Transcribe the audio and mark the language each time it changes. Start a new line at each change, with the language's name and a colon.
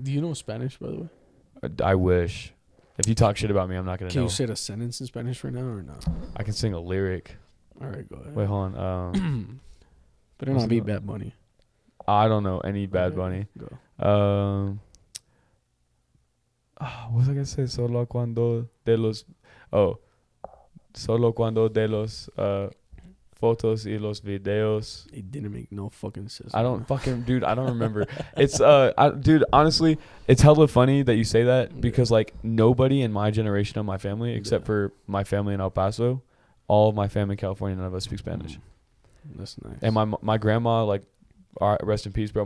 English: Do you know Spanish, by the way? I wish. If you talk shit about me, I'm not going to know. Can you say a sentence in Spanish right now or no? I can sing a lyric. All right, go ahead. Wait, hold on. But it'll not be Bad Bunny. I don't know any Bad Bunny. Go. What was I going to say?
Spanish: Solo cuando de los fotos y los videos.
English: It didn't make no fucking sense. I don't fucking, dude, I don't remember. It's, dude, honestly, it's hella funny that you say that because, like, nobody in my generation of my family, except for my family in El Paso, all of my family in California, none of us speak Spanish. That's nice. And my grandma, like, rest in peace, bro.